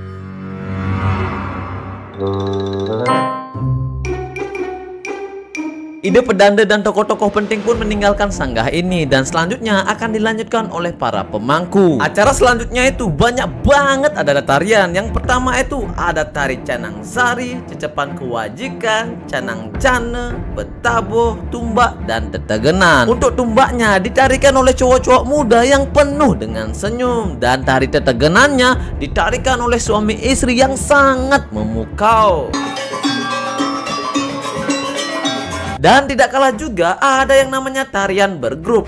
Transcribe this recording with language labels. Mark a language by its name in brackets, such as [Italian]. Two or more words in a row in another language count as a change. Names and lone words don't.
[Indonesian] Ide pedanda dan tokoh-tokoh penting pun meninggalkan Sanggah ini, dan selanjutnya akan dilanjutkan oleh para pemangku. Acara selanjutnya itu banyak banget ada tarian. Yang pertama itu ada tari Canang Sari, Cecepan Kewajikan, Canang Cane, Betaboh, Tumbak, dan Tetegenan. Untuk tumbaknya ditarikan oleh cowok-cowok muda yang penuh dengan senyum, dan tari tetegenannya ditarikan oleh suami istri yang sangat memukau. Dan tidak kalah juga ada yang namanya tarian bergrup.